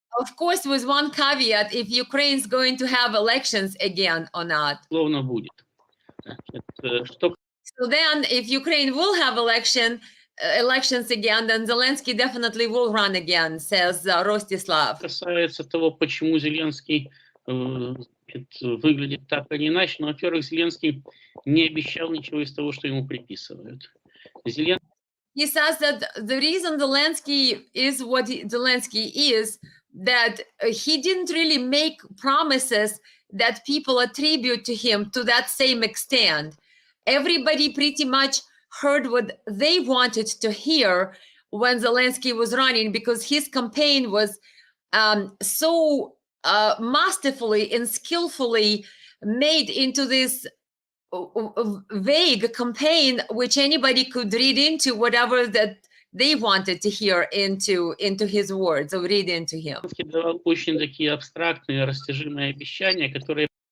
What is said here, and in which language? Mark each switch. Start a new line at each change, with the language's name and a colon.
English: Of course, with one caveat, if Ukraine's going to have elections again or not.
Russian: будет. Что
English: So then, if Ukraine will have elections again, then Zelensky definitely will run again, says Rostislav.
Russian: касается того, почему Зеленский выглядит так, а не иначе, но, во-первых, Зеленский не обещал ничего из того, что ему приписывают.
English: He says that the reason Zelensky is what Zelensky is, that he didn't really make promises that people attribute to him to that same extent. Everybody pretty much heard what they wanted to hear when Zelensky was running, because his campaign was so masterfully and skillfully made into this vague campaign, which anybody could read into whatever that they wanted to hear into his words, or read into him.
Russian: Давал очень такие абстрактные, растяжимые обещания, которые